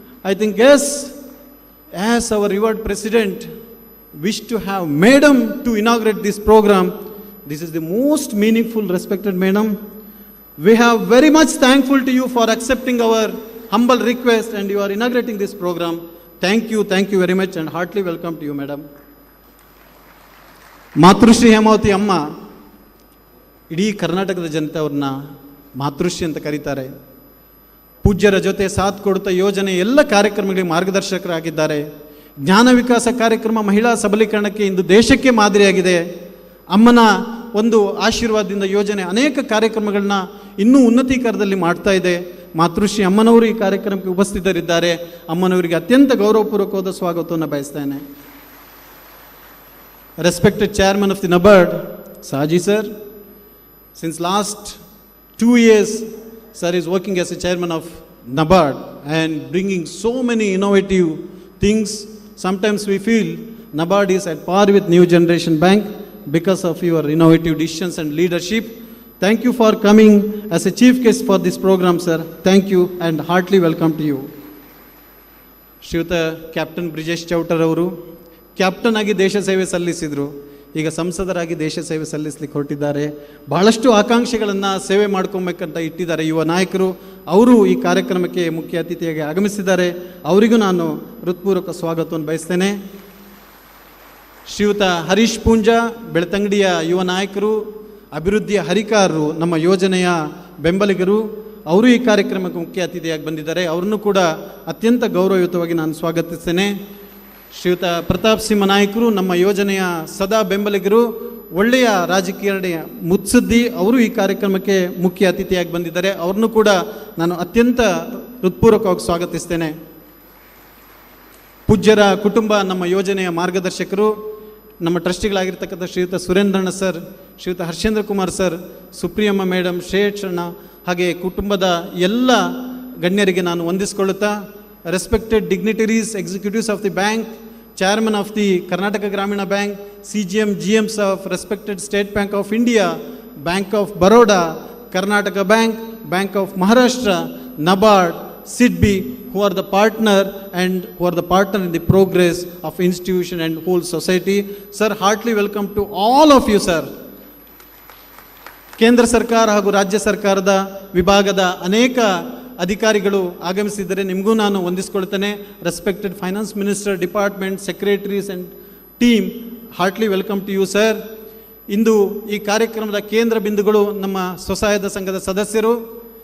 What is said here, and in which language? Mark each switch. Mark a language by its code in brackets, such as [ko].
[en] I think yes, as our revered president wished to have madam to inaugurate this program, this is the most meaningful, respected madam. We are very much thankful to you for accepting our humble request and you are inaugurating this program. Thank you very much and heartily welcome to you, madam. [kn] ಮಾತೃಶ್ರೀ ಹೇಮಾವತಿ ಅಮ್ಮ ಇಡೀ ಕರ್ನಾಟಕದ ಜನತೆ ಅವ್ರನ್ನ ಮಾತೃಶ್ರೀ ಅಂತ ಕರೀತಾರೆ. ಪೂಜ್ಯರ ಜೊತೆ ಸಾಥ್ ಕೊಡುತ್ತಾ ಯೋಜನೆ ಎಲ್ಲ ಕಾರ್ಯಕ್ರಮಗಳಿಗೆ ಮಾರ್ಗದರ್ಶಕರಾಗಿದ್ದಾರೆ. ಜ್ಞಾನ ವಿಕಾಸ ಕಾರ್ಯಕ್ರಮ ಮಹಿಳಾ ಸಬಲೀಕರಣಕ್ಕೆ ಇಂದು ದೇಶಕ್ಕೆ ಮಾದರಿಯಾಗಿದೆ. ಅಮ್ಮನ ಒಂದು ಆಶೀರ್ವಾದದಿಂದ ಯೋಜನೆ ಅನೇಕ ಕಾರ್ಯಕ್ರಮಗಳನ್ನ ಇನ್ನೂ ಉನ್ನತೀಕರಣದಲ್ಲಿ ಮಾಡ್ತಾ ಇದೆ. ಮಾತೃಶ್ರೀ ಅಮ್ಮನವರು ಈ ಕಾರ್ಯಕ್ರಮಕ್ಕೆ ಉಪಸ್ಥಿತರಿದ್ದಾರೆ. ಅಮ್ಮನವರಿಗೆ ಅತ್ಯಂತ ಗೌರವಪೂರ್ವಕವಾದ ಸ್ವಾಗತವನ್ನು ಬಯಸ್ತೇನೆ. [en] Respected Chairman of the NABARD, Saji sir, since last 2 years, sir is working as a chairman of NABARD and bringing so many innovative things. Sometimes we feel NABARD is at par with New Generation Bank because of your innovative decisions and leadership. Thank you for coming as a chief guest for this program, sir. Thank you and heartily welcome to you. [kn] ಶ್ರೀಯುತ captain Brijesh ಚೌಟರ್ ಅವರು captain ಆಗಿ ದೇಶ ಸೇವೆ ಸಲ್ಲಿಸಿದರು. ಈಗ ಸಂಸದರಾಗಿ ದೇಶ ಸೇವೆ ಸಲ್ಲಿಸಲಿಕ್ಕೆ ಹೊರಟಿದ್ದಾರೆ. ಬಹಳಷ್ಟು ಆಕಾಂಕ್ಷೆಗಳನ್ನು ಸೇವೆ ಮಾಡ್ಕೊಬೇಕಂತ ಇಟ್ಟಿದ್ದಾರೆ ಯುವ ನಾಯಕರು. ಅವರು ಈ ಕಾರ್ಯಕ್ರಮಕ್ಕೆ ಮುಖ್ಯ ಅತಿಥಿಯಾಗಿ ಆಗಮಿಸಿದ್ದಾರೆ. ಅವರಿಗೂ ನಾನು ಹೃತ್ಪೂರ್ವಕ ಸ್ವಾಗತವನ್ನು ಬಯಸ್ತೇನೆ. ಶ್ರೀಯುತ ಹರೀಶ್ ಪೂಂಜಾ, ಬೆಳ್ತಂಗಡಿಯ ಯುವ ನಾಯಕರು, ಅಭಿವೃದ್ಧಿಯ ಹರಿಕಾರರು, ನಮ್ಮ ಯೋಜನೆಯ ಬೆಂಬಲಿಗರು, ಅವರು ಈ ಕಾರ್ಯಕ್ರಮಕ್ಕೆ ಮುಖ್ಯ ಅತಿಥಿಯಾಗಿ ಬಂದಿದ್ದಾರೆ. ಅವರನ್ನು ಕೂಡ ಅತ್ಯಂತ ಗೌರವಯುತವಾಗಿ ನಾನು ಸ್ವಾಗತಿಸ್ತೇನೆ. ಶ್ರೀಯುತ ಪ್ರತಾಪ್ ಸಿಂಹ ನಾಯಕರು, ನಮ್ಮ ಯೋಜನೆಯ ಸದಾ ಬೆಂಬಲಿಗರು, ಒಳ್ಳೆಯ ರಾಜಕೀಯ ಮುತ್ಸದ್ದಿ, ಅವರು ಈ ಕಾರ್ಯಕ್ರಮಕ್ಕೆ ಮುಖ್ಯ ಅತಿಥಿಯಾಗಿ ಬಂದಿದ್ದಾರೆ. ಅವ್ರನ್ನೂ ಕೂಡ ನಾನು ಅತ್ಯಂತ ಹೃತ್ಪೂರ್ವಕವಾಗಿ ಸ್ವಾಗತಿಸ್ತೇನೆ. ಪೂಜ್ಯರ ಕುಟುಂಬ, ನಮ್ಮ ಯೋಜನೆಯ ಮಾರ್ಗದರ್ಶಕರು, ನಮ್ಮ ಟ್ರಸ್ಟಿಗಳಾಗಿರ್ತಕ್ಕಂಥ ಶ್ರೀಯುತ ಸುರೇಂದ್ರಣ್ಣ ಸರ್, ಶ್ರೀಯುತ ಹರ್ಷೇಂದ್ರ ಕುಮಾರ್ ಸರ್, ಸುಪ್ರಿಯಮ್ಮ ಮೇಡಮ್, ಶ್ರೇಯಕ್ಷಣ್ಣ, ಹಾಗೆ ಕುಟುಂಬದ ಎಲ್ಲ ಗಣ್ಯರಿಗೆ ನಾನು ವಂದಿಸಿಕೊಳ್ಳುತ್ತಾ, [en] Respected dignitaries, executives of the bank, chairman of the Karnataka Gramina Bank, CGM, GMs of respected State Bank of India, Bank of Baroda, Karnataka Bank, Bank of Maharashtra, NABARD, SIDBI, who are the partner and who are the partner in the progress of institution and whole society. Sir, heartily welcome to all of you, sir. [kn] ಕೇಂದ್ರ ಸರ್ಕಾರ ಹಾಗೂ ರಾಜ್ಯ ಸರ್ಕಾರದ ವಿಭಾಗದ ಅನೇಕ ಅಧಿಕಾರಿಗಳು ಆಗಮಿಸಿದರೆ ನಿಮಗೂ ನಾನು ವಂದಿಸಿಕೊಳ್ತೇನೆ. [en] Respected finance minister, department, secretaries and team, heartily welcome to you sir. [kn] ಇಂದು ಈ ಕಾರ್ಯಕ್ರಮದ ಕೇಂದ್ರ ಬಿಂದುಗಳು ನಮ್ಮ ಸ್ವಸಹಾಯದ ಸಂಘದ ಸದಸ್ಯರು.